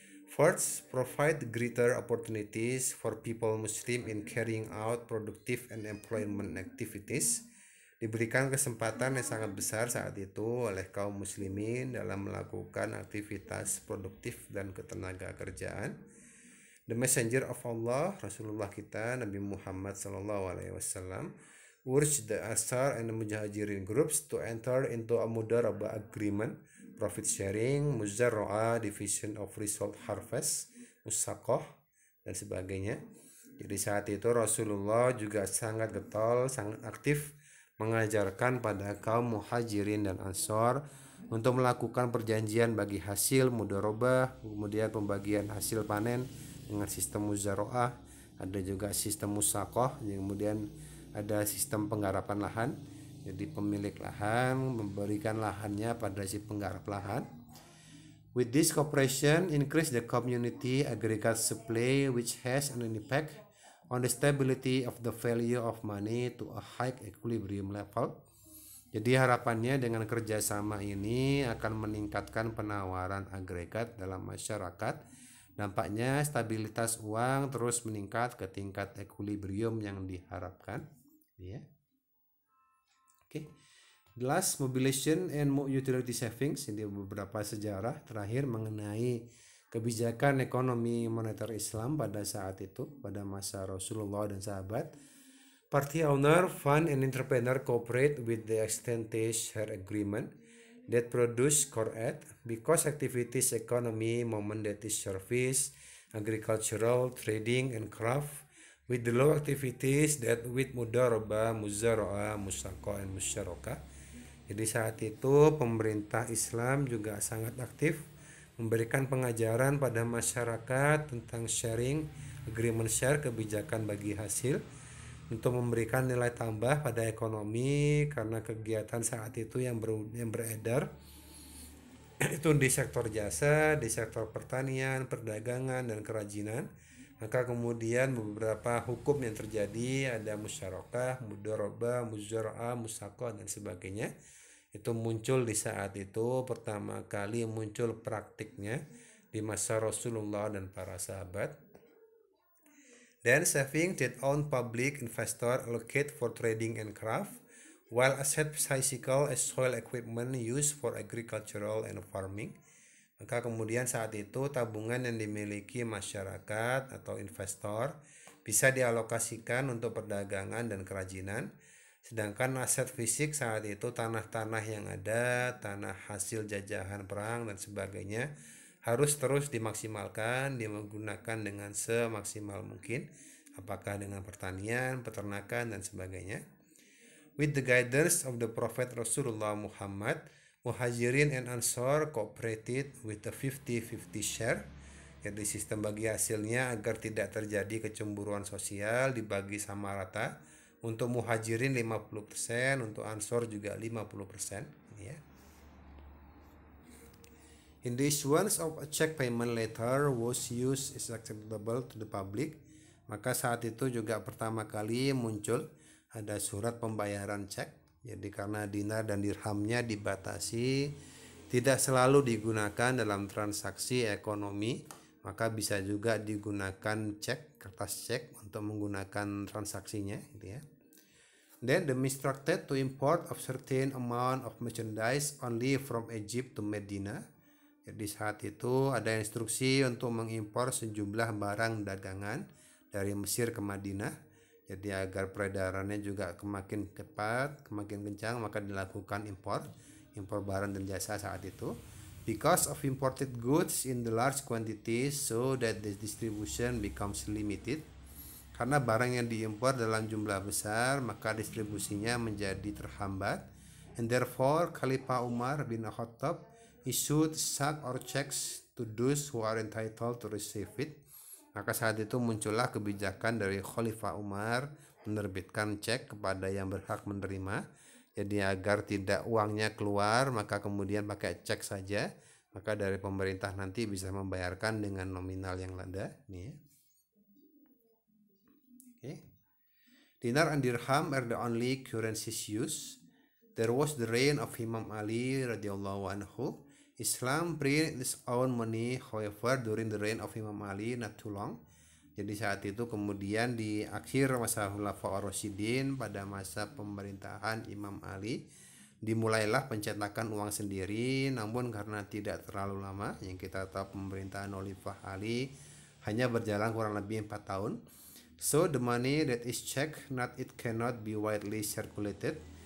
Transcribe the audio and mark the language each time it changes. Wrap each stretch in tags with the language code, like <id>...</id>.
<en>First, provide greater opportunities for people Muslim in carrying out productive and employment activities.</en> <id>Diberikan kesempatan yang sangat besar saat itu oleh kaum muslimin dalam melakukan aktivitas produktif dan ketenaga kerjaan.</id> <en>The Messenger of Allah, Rasulullah kita Nabi Muhammad SAW, urged the Ansar and the Muhajirin groups to enter into a mudarabah agreement, profit sharing, muzarra'ah, division of result harvest, musaqah</en> <id>dan sebagainya. Jadi saat itu Rasulullah juga sangat getol, sangat aktif mengajarkan pada kaum muhajirin dan ansor untuk melakukan perjanjian bagi hasil mudharabah, kemudian pembagian hasil panen dengan sistem muzara'ah, ada juga sistem musaqah, kemudian ada sistem penggarapan lahan. Jadi pemilik lahan memberikan lahannya pada si penggarap lahan.</id> <en>With this cooperation, increase the community aggregate supply, which has an impact on the stability of the value of money to a high equilibrium level.</en> <id>Jadi harapannya dengan kerjasama ini akan meningkatkan penawaran agregat dalam masyarakat. Dampaknya stabilitas uang terus meningkat ke tingkat equilibrium yang diharapkan. Ya. Oke.</id> <en>Last, mobilization and utility savings.</en> <id>Ini beberapa sejarah terakhir mengenai kebijakan ekonomi moneter Islam pada saat itu, pada masa Rasulullah dan sahabat.</id> <en>Party owner, fund, and entrepreneur cooperate with the extended share agreement that produce core aid because activities economy moment that is service, agricultural, trading, and craft with the low activities that with mudarabah, muzara'ah, musaqah, and musyarakah.</en> <id>Jadi saat itu pemerintah Islam juga sangat aktif memberikan pengajaran pada masyarakat tentang sharing, agreement share, kebijakan bagi hasil, untuk memberikan nilai tambah pada ekonomi karena kegiatan saat itu yang beredar itu di sektor jasa, di sektor pertanian, perdagangan, dan kerajinan. Maka kemudian beberapa hukum yang terjadi, ada musyarakah, mudharabah, muzara'ah, musaqah, dan sebagainya. Itu muncul di saat itu, pertama kali muncul praktiknya di masa Rasulullah dan para sahabat.</id> <en>Then saving that own public investor allocate for trading and craft, while asset physical as soil equipment used for agricultural and farming.</en> <id>Maka kemudian saat itu tabungan yang dimiliki masyarakat atau investor bisa dialokasikan untuk perdagangan dan kerajinan. Sedangkan aset fisik saat itu tanah-tanah yang ada, tanah hasil jajahan perang dan sebagainya harus terus dimaksimalkan, digunakan dengan semaksimal mungkin, apakah dengan pertanian, peternakan, dan sebagainya.</id> <en>With the guidance of the Prophet Rasulullah Muhammad, Muhajirin and Ansar cooperated with the 50-50 share.</en> <id>Jadi sistem bagi hasilnya agar tidak terjadi kecemburuan sosial, dibagi sama rata. Untuk Muhajirin 50%, untuk Ansor juga 50%, ya.</id> <en>In the issuance of a check payment letter was used is acceptable to the public.</en> <id>Maka saat itu juga pertama kali muncul ada surat pembayaran cek. Jadi karena dinar dan dirhamnya dibatasi, tidak selalu digunakan dalam transaksi ekonomi, maka bisa juga digunakan cek, kertas cek untuk menggunakan transaksinya, gitu ya.</id> <en>Then the instructed to import of certain amount of merchandise only from Egypt to Medina.</en> <id>Jadi saat itu ada instruksi untuk mengimpor sejumlah barang dagangan dari Mesir ke Madinah. Jadi agar peredarannya juga semakin cepat, semakin kencang, maka dilakukan impor barang dan jasa saat itu.</id> <en>Because of imported goods in the large quantities, so that the distribution becomes limited.</en> <id>Karena barang yang diimpor dalam jumlah besar, maka distribusinya menjadi terhambat.</id> <en>And therefore, Khalifah Umar bin Khattab issued sack or checks to those who are entitled to receive it.</en> <id>Maka saat itu muncullah kebijakan dari Khalifah Umar menerbitkan cek kepada yang berhak menerima. Jadi agar tidak uangnya keluar, maka kemudian pakai cek saja. Maka dari pemerintah nanti bisa membayarkan dengan nominal yang ada. Nih. Okay.</id> <en>Dinar and dirham are the only currencies used. There was the reign of Imam Ali radhiyallahu anhu. Islam printed its own money, however, during the reign of Imam Ali not too long.</en> <id>Jadi saat itu kemudian di akhir masa Khulafaur Rasyidin pada masa pemerintahan Imam Ali dimulailah pencetakan uang sendiri, namun karena tidak terlalu lama, yang kita tahu pemerintahan Khalifah Ali hanya berjalan kurang lebih 4 tahun.</id> <en>So the money that is checked it cannot be widely circulated.</en>